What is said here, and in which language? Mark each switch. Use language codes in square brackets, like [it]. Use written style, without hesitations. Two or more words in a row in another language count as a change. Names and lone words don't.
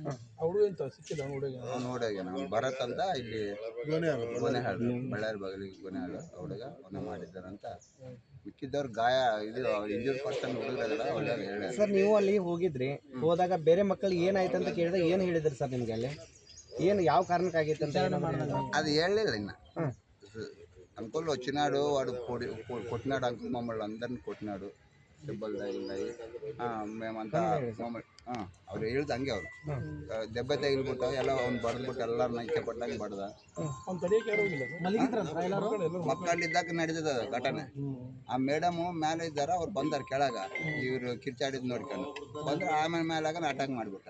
[kn] ಅವ್ನು ಹುಡುಗ ಭರತ್ ಅಂತ ಇಲ್ಲಿ ಗೊನೆಹಾಳು, ಬಳ್ಳಾರಿ ಬಗಲಿಗೆ ಗೊನೆಹಾಳು ಹುಡುಗ ಕೊಲೆ ಮಾಡಿದ್ದಾನಂತ. ಮಿಕ್ಕಿದ್ದವ್ರು ಗಾಯ ಇದು [en] injured person [kn] ಹುಡುಗರಲ್ಲ ಒಳ್ಳೆ ಹೇಳಿ. ಸರ್, ನೀವು ಅಲ್ಲಿ ಹೋಗಿದ್ರಿ, ಹೋದಾಗ ಬೇರೆ ಮಕ್ಕಳಿಗೆ ಏನಾಯ್ತು ಅಂತ ಕೇಳಿದಾಗ ಏನು ಹೇಳಿದ್ರಿ ಸರ್ ನಿಮಗೆ? ಅಲ್ಲಿ ಏನು ಯಾವ కారణಕ್ಕಾಗಿತ್ತು ಅಂತ అది ಹೇಳಲಿಲ್ಲ. [te] ఇన్న అంకుల్ వచ్చినాడు, వాడు కొట్టినాడు అంకుల్, మమ్మల్ని అందరిని కొట్టినాడు, దెబ్బలు తగిలినాయి, మేమంతా [kn] ಅವ್ರು ಹೇಳ್ದು ಹಂಗೆ. ಅವರು ದೆಬ್ಬ ತಗಿಲ್ಬಿಟ್ಟು ಎಲ್ಲ ಅವ್ನು ಬಡ್ದ್ಬಿಟ್ಟು ಎಲ್ಲರೂ ನೈಕೆ ಪಟ್ಟಂಗೆ ಬಡ್ದ. ಮಕ್ಕಳಿದ್ದಾಗ ನಡೀತದ ಘಟನೆ. ಆ ಮೇಡಮು ಮೇಲೆ ಇದ್ದಾರೆ, ಅವ್ರು ಬಂದಾರ ಕೆಳಗ, ಇವರು ಕಿರ್ಚಾಡಿದ್ ನೋಡ್ಕೊಂಡು ಬಂದ್ರೆ ಆಮೇಲೆ ಮೇಲಾಗ ಅಟ್ಯಾಕ್ ಮಾಡಿಬಿಟ್ಟಾನೆ.